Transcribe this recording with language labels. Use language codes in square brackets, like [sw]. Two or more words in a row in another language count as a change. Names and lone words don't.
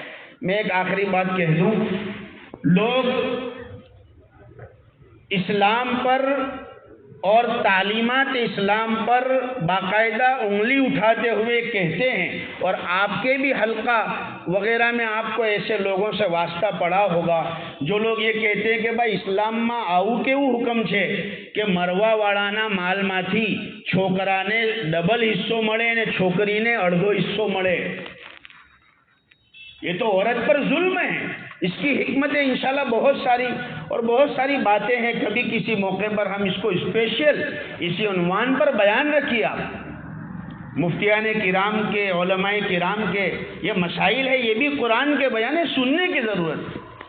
[ur] میں ایک آخری بات کہہ دوں، لوگ اسلام پر اور تعلیمات اسلام پر باقاعدہ انگلی اٹھاتے ہوئے کہتے ہیں، اور آپ کے بھی حلقہ وغیرہ میں آپ کو ایسے لوگوں سے واسطہ پڑا ہوگا جو لوگ یہ کہتے ہیں کہ بھائی اسلام میں [gu] આવું કેવું હુકમ છે કે મરવા વાળાના માલમાંથી છોકરાને ડબલ હિસ્સો મળે અને છોકરીને અડધો હિસ્સો મળે۔ [ur] یہ تو عورت پر ظلم ہے۔ اس کی حکمتیں انشاءاللہ بہت ساری باتیں ہیں، کبھی کسی موقع پر ہم اس کو اسپیشل اسی عنوان پر بیان رکھیے۔ آپ مفتیان کرام کے، علماء کرام کے یہ مسائل ہے، یہ بھی قرآن کے بیان ہے، سننے کی ضرورت ہے۔